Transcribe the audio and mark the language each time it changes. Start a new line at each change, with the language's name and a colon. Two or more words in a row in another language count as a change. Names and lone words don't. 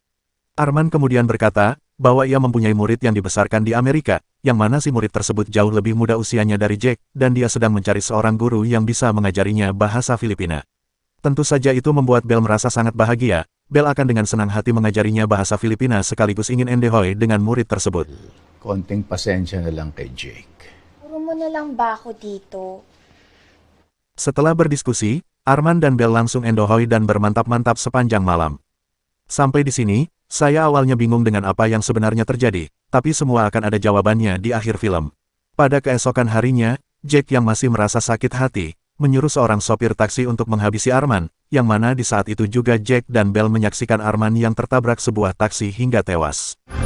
Indonesian: Arman kemudian berkata, bahwa ia mempunyai murid yang dibesarkan di Amerika, yang mana si murid tersebut jauh lebih muda usianya dari Jack, dan dia sedang mencari seorang guru yang bisa mengajarinya bahasa Filipina. Tentu saja itu membuat Belle merasa sangat bahagia. Belle akan dengan senang hati mengajarinya bahasa Filipina sekaligus ingin endehoy dengan murid tersebut.
Filipino: Konting pasensya na lang kay Jake. Puro mo na lang ba ako dito?
Indonesian: Setelah berdiskusi, Arman dan Belle langsung endohoy dan bermantap-mantap sepanjang malam. Sampai di sini, saya awalnya bingung dengan apa yang sebenarnya terjadi, tapi semua akan ada jawabannya di akhir film. Pada keesokan harinya, Jack yang masih merasa sakit hati, menyuruh seorang sopir taksi untuk menghabisi Arman, yang mana di saat itu juga Jack dan Belle menyaksikan Arman yang tertabrak sebuah taksi hingga tewas.